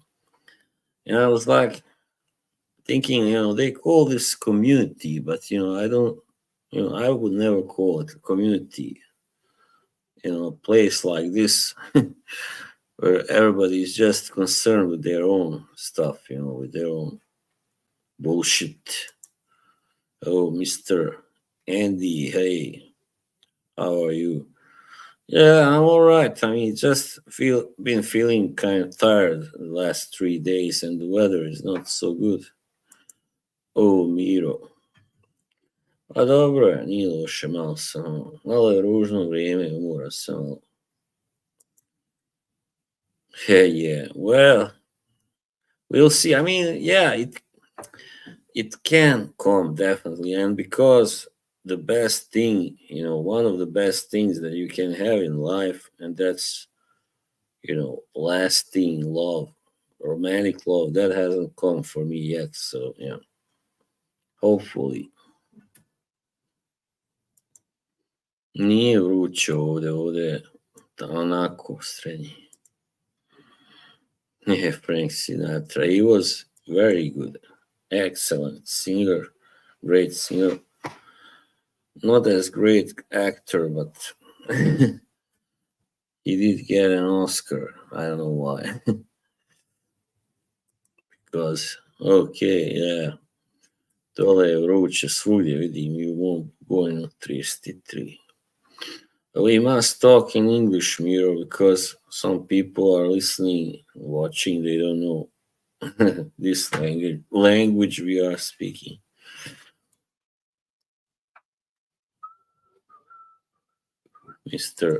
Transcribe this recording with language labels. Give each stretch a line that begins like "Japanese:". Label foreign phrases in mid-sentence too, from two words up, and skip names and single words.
English: And I was like thinking, they call this community, but, I don't, I would never call it a community, a place like this where everybody is just concerned with their own stuff, with their own bullshit. Oh, Mr. Andy, hey, how are you? Yeah, I'm all right. I mean, just been feeling kind of tired the last 3 days, and the weather is not so good. Oh, Miro.
Croatian: A dobro je, nije loše, malo je ružno vrijeme, umora se malo.
English: Hey, yeah, well, we'll see. I mean, yeah, it can come definitely, and because the best thing, one of the best things that you can have in life, and that's lasting love, romantic love, that hasn't come for me yet. So yeah, hopefully.
Croatian: Nije vruće ovde je onako srednji.
English: Yeah, Frank Sinatra, he was very good, excellent singer, great singer. Not as great actor, but he did get an Oscar. I don't know why. Because, okay, yeah,
Croatian: dole je vruće svugdje, vidim, i u mom Gojnu 33.
English: We must talk in English, Miro, because some people are listening, watching, they don't know this language we are speaking. Mr.